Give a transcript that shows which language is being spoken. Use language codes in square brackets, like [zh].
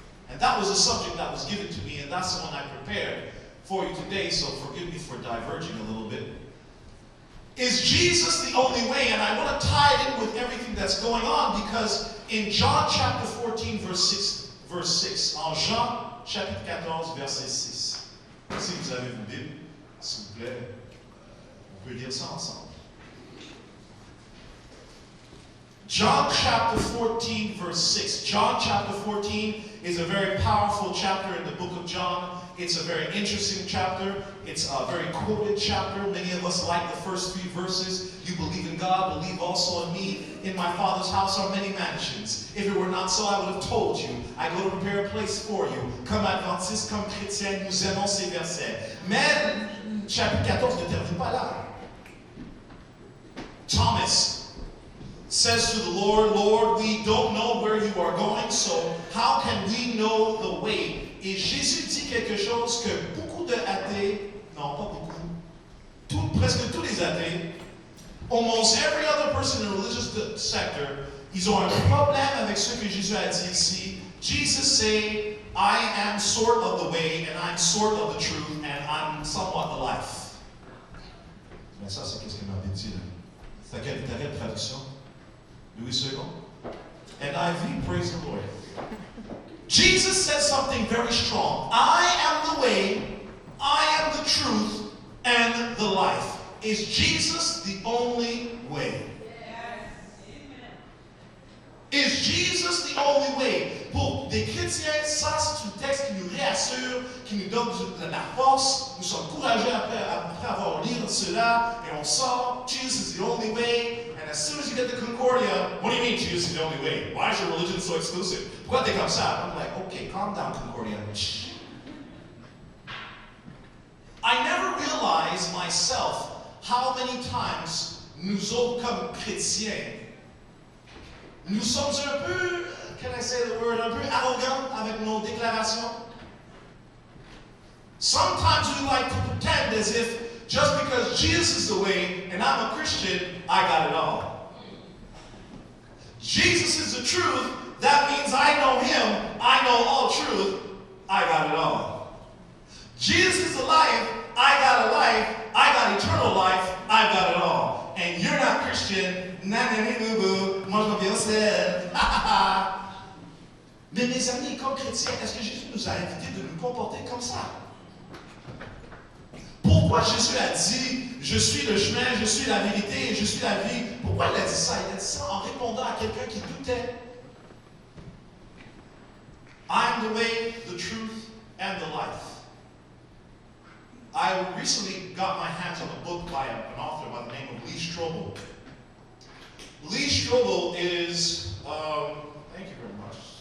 [en] And that was a subject that was given to me, and that's the one I prepared for you today, so forgive me for diverging a little bit. Is Jesus the only way? And I want to tie it in with everything that's going on, because in John chapter 14, verse 6, [fr] en Jean chapitre 14, verset 6. Si vous avez vos Bibles, s'il vous plaît, on peut lire ça ensemble. [en] John chapter 14, verse 6. John chapter 14 is a very powerful chapter in the book of John. It's a very interesting chapter. It's a very quoted chapter. Many of us like the first 3 verses. You believe in God, believe also in me. In my Father's house are many mansions. If it were not so, I would have told you. I go to prepare a place for you. [fr] Comme adventistes, comme chrétiens, nous aimons ces versets. Mais chapitre 14 ne termine pas là. [en] Thomas says to the Lord, Lord, we don't know where you are going, so how can we know the way? [fr] Et Jésus dit quelque chose que beaucoup de athées, non pas beaucoup, presque tous les athées, [en] almost every other person in the religious sector, [fr] ils ont un problème avec ce que Jésus a dit ici. [en] Jesus say, I am sort of the way, and I'm sort of the truth, and I'm somewhat the life. [fr] Mais ça, c'est qu'est-ce qu'il m'avait dit là. T'as quelle traduction? Louis II? NIV, [en] praise the Lord. Jesus says something very strong. I am the way, I am the truth, and the life. Is Jesus the only way? Yes. Is Jesus the only way? [fr] Pour des chrétiens, ça c'est un texte qui nous réassure, qui nous donne de la force. Nous sommes courageux après avoir lu cela, et on sort, [en] Jesus is the only way. And as soon as you get the Concordia, what do you mean Jesus is the only way? Why is your religion so exclusive? [fr] Pourquoi t'es comme ça? [en] I'm like, okay, calm down, Concordia. I never realized myself how many times [fr] nous autres comme chrétiens, nous sommes un peu, [en] can I say the word, [fr] un peu arrogants avec nos déclarations. [en] Sometimes we like to pretend as if just because Jesus is the way and I'm a Christian, I got it all. Jesus is the truth, that means I know Him, I know all truth, I got it all. Jesus is the life, I got a life, I got eternal life, I got it all. And you're not Christian, [fr] nanani-boo-boo, moi je m'en viens au ciel, Mais mes amis, comme chrétiens, est-ce que Jésus nous a invités de nous comporter comme ça? Pourquoi Jésus a dit, je suis le chemin, je suis la vérité et je suis la vie? Pourquoi il a dit ça? Il a dit ça en répondant à quelqu'un qui doutait. [en] I am the way, the truth, and the life. I recently got my hands on a book by an author by the name of Lee Strobel. Lee Strobel is, thank you very much.